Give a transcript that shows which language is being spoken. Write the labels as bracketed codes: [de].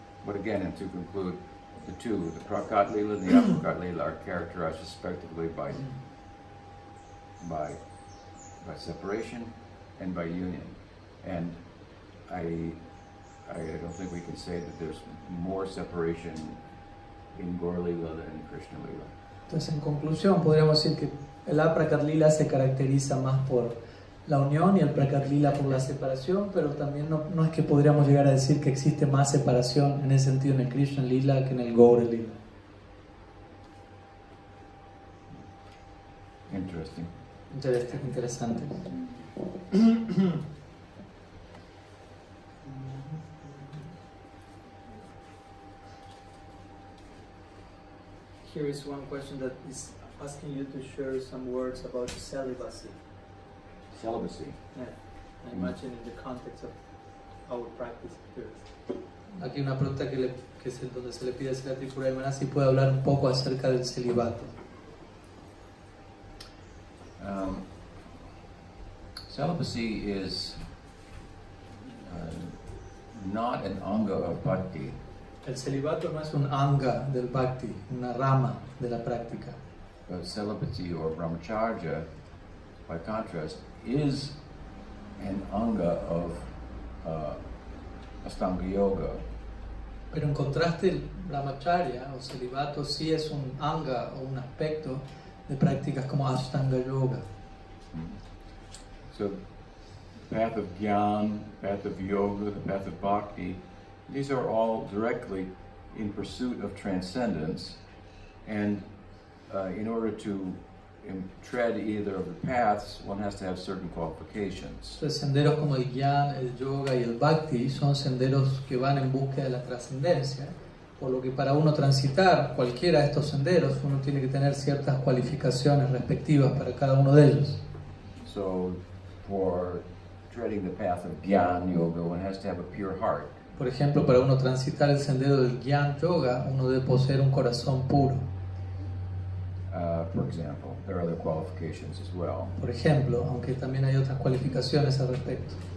[en] But again, and to conclude, the two, the Prakat Lila and the Aprakat Lila, are characterized respectively by separation and by union. And I don't think we can say that there's more separation in Gaur Lila than in Krishna Lila. [es] Entonces, en conclusión, podríamos decir que el Aprakat Lila se caracteriza más por la unión y el Prakat Lila por la separación, pero también no es que podríamos llegar a decir que existe más separación en ese sentido en el Krishna Lila que en el Gaur Lila. [en] Interesting. [es] Interesante. [en] Here is one question that is asking you to share some words about celibacy. Celibacy. Yeah, I imagine in the context of our practice here. [es] Aquí una pregunta que es donde se le pide a Sri Tripura si puede hablar un poco acerca del celibato. [en] Celibacy is not an anga of bhakti. [es] El celibato no es un anga del bhakti, una rama de la práctica. [en] But celibacy or brahmacharya, by contrast, is an anga of Astanga Yoga. [es] Pero en contraste, el brahmacharya o celibato sí es un anga o un aspecto de prácticas como Ashtanga Yoga. [en] So, the path of Gyan, the path of Yoga, the path of Bhakti, these are all directly in pursuit of transcendence, and in order to tread either of the paths, one has to have certain qualifications. [es] Entonces, senderos como el Gyan, el Yoga y el Bhakti son senderos que van en búsqueda de la trascendencia, por lo que para uno transitar cualquiera de estos senderos, uno tiene que tener ciertas cualificaciones respectivas para cada uno de ellos. [en] So, for treading the path of Gyan Yoga, one has to have a pure heart. [es] Por ejemplo, para uno transitar el sendero del Gyan Yoga, uno debe poseer un corazón puro. [en] For example, there are other qualifications as well. [es] Por ejemplo, aunque también hay otras cualificaciones al respecto.